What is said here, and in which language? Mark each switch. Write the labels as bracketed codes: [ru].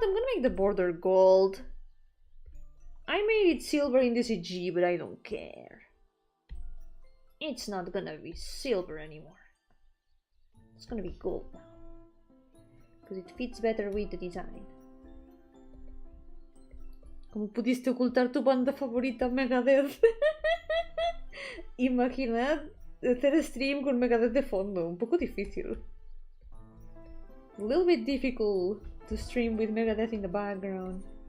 [en] I'm gonna make the border gold. I made it silver in the CG, but I don't care. It's not gonna be silver anymore. It's gonna be gold now. Because it fits better with the design. [es] ¿Cómo pudiste ocultar tu banda favorita, Megadeth? Imaginad hacer stream con Megadeth de fondo. Un poco difícil. [en] A little bit difficult to stream with Megadeth in the background.